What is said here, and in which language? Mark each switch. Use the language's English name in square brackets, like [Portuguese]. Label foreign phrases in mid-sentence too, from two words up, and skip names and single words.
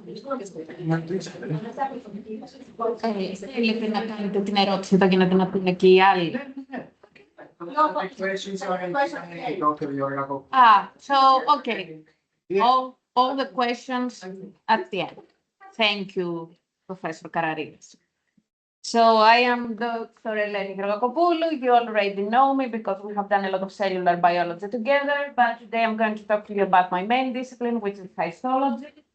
[Greek] Θέλετε να κάνετε την ερώτηση εδώ και να την αφήνω και οι άλλοι. [English] So, okay. All the questions at the end. Thank you, Professor Kararigas. So I am Dr. Eleni-Kyriaki. You already know me because we have done a lot of cellular biology together, but today I'm going to talk to you about my main discipline, which is histology.